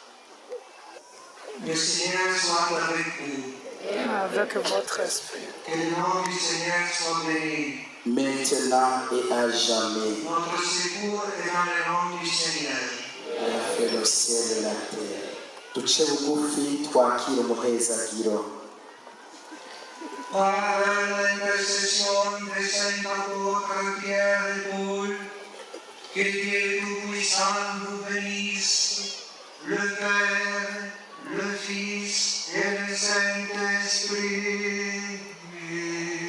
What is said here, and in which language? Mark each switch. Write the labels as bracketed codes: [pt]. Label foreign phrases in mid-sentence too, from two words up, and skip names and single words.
[fr] Le Seigneur soit avec vous. Et avec votre esprit. Que le nom du Seigneur soit béni. Maintenant et à jamais. Notre secours est dans le nom du Seigneur. Il a fait le ciel et la terre. [rn] Duce bugufi twakire umuhezagiro. [fr] Par l'intercession de saint apôtre Pierre et Paul, que Dieu Tout-Puissant vous bénisse, le Père, le Fils et le Saint-Esprit.